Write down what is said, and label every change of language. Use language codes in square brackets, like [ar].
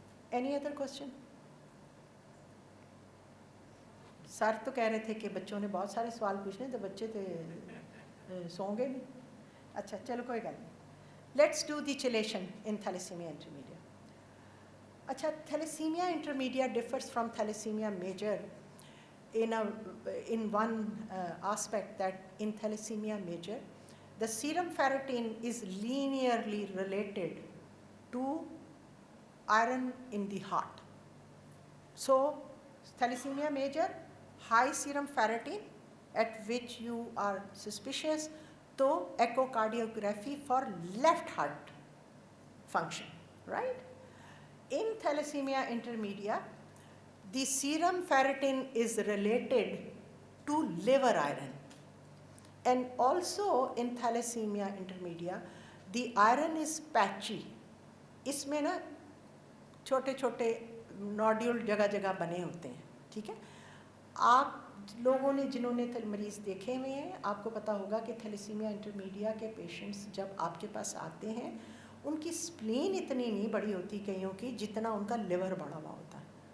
[en] Any other question? [ur] سر تو کہہ رہے تھے کہ بچوں نے بہت سارے سوال پوچھنے, تو بچے تو سوں گے نہیں. اچھا چلو کوئی گل نہیں. [en] Let's do the chelation in thalassemia intermedia. اچھا, thalassemia intermedia differs from thalassemia major in one aspect, that in thalassemia major the serum ferritin is linearly related to iron in the heart. So thalassemia major, high serum ferritin at which you are suspicious, to echocardiography for left heart function, right? In thalassemia intermedia, the serum ferritin is related to liver iron, and also in thalassemia intermedia the iron is patchy. [ur] اس میں نا چھوٹے چھوٹے نوڈیول جگہ جگہ بنے ہوتے ہیں, ٹھیک ہے. آپ لوگوں نے جنہوں نے مریض دیکھے ہوئے ہیں آپ کو پتہ ہوگا کہ تھیلیسیمیا انٹرمیڈیا کے پیشنٹس جب آپ کے پاس آتے ہیں ان کی سپلین اتنی نہیں بڑی ہوتی کئیوں کی جتنا ان کا لیور بڑا ہوا ہوتا ہے.